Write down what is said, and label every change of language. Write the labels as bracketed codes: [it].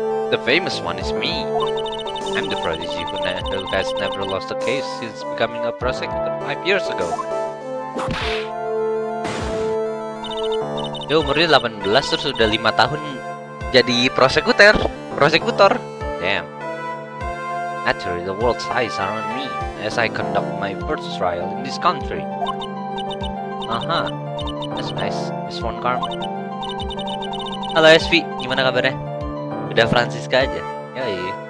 [en] The famous one is me. I'm the prodigy who has never lost a case since becoming a prosecutor 5 years ago. [id] Dia umurnya 18 terus udah 5 tahun jadi prosekutor. [en] Damn. Naturally, the world's eyes are on me as I conduct my first trial in this country. That's nice. [id] Miss Von Karma. Halo SV, gimana kabarnya? Udah Francisca aja. Yoi.